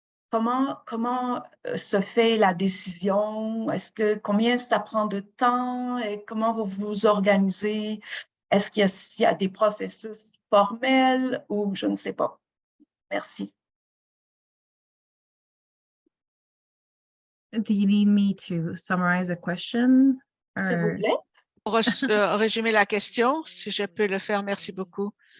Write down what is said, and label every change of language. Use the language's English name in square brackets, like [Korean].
[French] Comment se fait la décision? Combien ça prend de temps? Et comment vous vous organisez? Est-ce qu'il y a des processus formels ou je ne sais pas? Merci. [English] Do you need me to summarize a question? [French] S'il vous plaît. Pour résumer la question, si je peux le faire, merci beaucoup.